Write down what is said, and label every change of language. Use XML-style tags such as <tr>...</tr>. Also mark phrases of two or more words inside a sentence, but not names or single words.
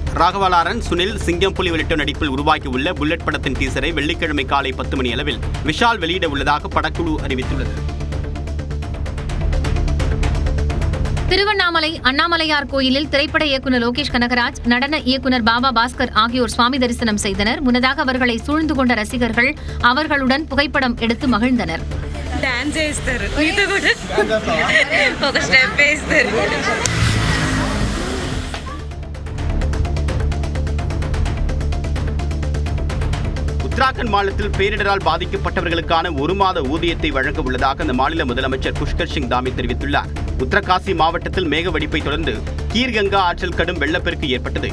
<ta>ராகவா லாரன்ஸ், சுனில், சிங்கம்புலி உள்ளிட்ட நடிப்பில் உருவாக்கியுள்ள புல்லட் படத்தின் டீசரை வெள்ளிக்கிழமை காலை 10 மணி அளவில் விஷால் வெளியிட உள்ளதாக படக்குழு அறிவித்துள்ளது. திருவண்ணாமலை அண்ணாமலையார் கோயிலில் திரைப்பட இயக்குநர் லோகேஷ் கனகராஜ், நடன இயக்குநர் பாபா பாஸ்கர் ஆகியோர் சுவாமி தரிசனம் செய்தனர். முன்னதாக அவர்களை சூழ்ந்து கொண்ட ரசிகர்கள் அவர்களுடன் புகைப்படம் எடுத்து மகிழ்ந்தனர்.</ta> <te>డాన్స్ చేస్తారు, మీతో కూడా ఒక స్టెప్ వేస్తారు.</te> <ta>உத்தராகண்ட் மாநிலத்தில் பேரிடரால் பாதிக்கப்பட்டவர்களுக்கான 1 மாத ஊதியத்தை வழங்க உள்ளதாக அந்த மாநில முதலமைச்சர் புஷ்கர் சிங் தாமி தெரிவித்துள்ளார். உத்தரகாசி மாவட்டத்தில் மேக வெடிப்பை தொடர்ந்து கீர்கங்கா ஆற்றில் கடும் வெள்ளப்பெருக்கு ஏற்பட்டது.</ta>